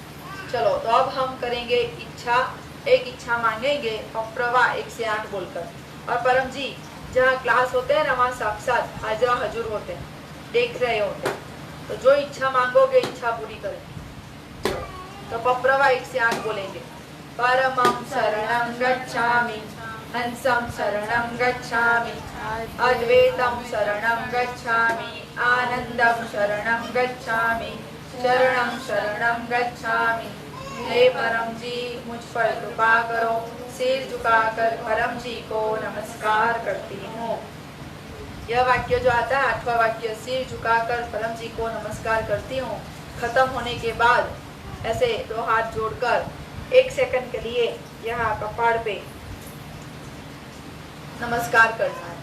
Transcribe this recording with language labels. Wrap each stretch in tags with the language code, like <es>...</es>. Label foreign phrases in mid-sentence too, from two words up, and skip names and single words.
<hi>चलो, तो अब हम करेंगे इच्छा। एक इच्छा मांगेंगे पप्रवा 1 से 8 बोलकर, और परम जी जहाँ क्लास होते हैं ना वहाँ साक्षात हाजरा हजूर होते हैं, देख रहे होते हैं। तो जो इच्छा मांगोगे इच्छा पूरी करेंगे। तो पप्रवा 1 से 8 बोलेंगे।</hi> <sa>परमं शरणं गच्छामि, हंसं शरणं गच्छामि, अद्वैतं शरणं गच्छामि, आनंदं शरणं गच्छामि, शरणं शरणं गच्छामि।</sa> <hi>हे परम जी मुझ पर कृपा करो। सिर झुकाकर परम जी को नमस्कार करती हूँ। यह वाक्य जो आता है 8वां वाक्य, सिर झुकाकर परम जी को नमस्कार करती हूँ, खत्म होने के बाद ऐसे 2 हाथ जोड़कर 1 सेकंड के लिए यहाँ कपाड़ पे नमस्कार करना है।</hi>